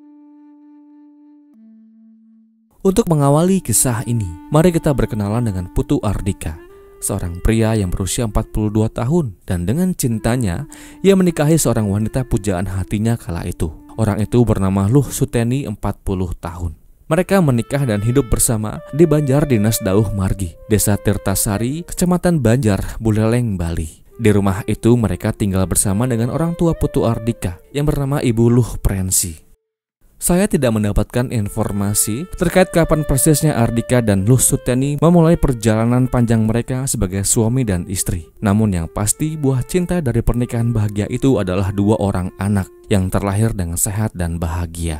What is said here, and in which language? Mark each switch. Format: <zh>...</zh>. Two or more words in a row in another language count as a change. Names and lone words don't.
<id>Untuk mengawali kisah ini, mari kita berkenalan dengan Putu Ardika, seorang pria yang berusia 42 tahun dan dengan cintanya, ia menikahi seorang wanita pujaan hatinya kala itu. Orang itu bernama Luh Suteni 40 tahun. Mereka menikah dan hidup bersama di Banjar Dinas Dauh Margi, Desa Tirtasari, Kecamatan Banjar, Buleleng, Bali. Di rumah itu mereka tinggal bersama dengan orang tua Putu Ardika yang bernama Ibu Luh Prensi. Saya tidak mendapatkan informasi terkait kapan persisnya Ardika dan Luh Suteni memulai perjalanan panjang mereka sebagai suami dan istri. Namun yang pasti buah cinta dari pernikahan bahagia itu adalah 2 orang anak yang terlahir dengan sehat dan bahagia.</id>